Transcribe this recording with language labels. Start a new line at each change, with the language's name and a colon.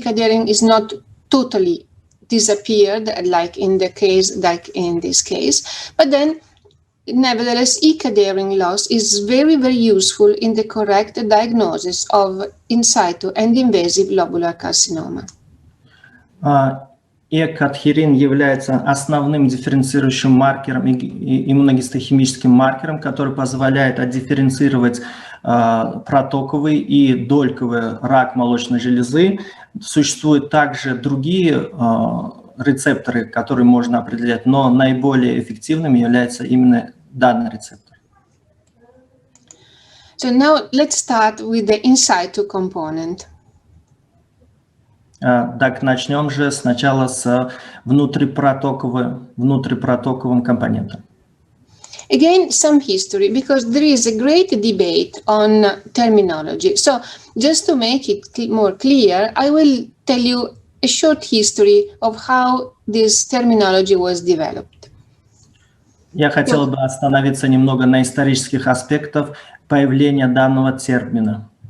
English: cadherin is not totally disappeared like in this case, but then nevertheless, e-cadherin loss is very, very useful in the correct diagnosis of in situ and invasive lobular carcinoma.
Russian: Экадхерин является основным дифференцирующим маркером и иммуногистохимическим маркером, который позволяет отдифференцировать протоковый и дольковый рак молочной железы. Существуют также другие рецепторы, которые можно определять, но наиболее эффективным является именно данный рецептор.
English: So now let's start with the in situ component.
Russian: Так, начнем же сначала с внутрипротоковым компонентом.
English: Again, some history, because there is a great debate on terminology. So just to make it more clear, I will tell you a short history of how this terminology was developed.
Russian: Я хотел бы остановиться немного на исторических аспектах появления данного термина.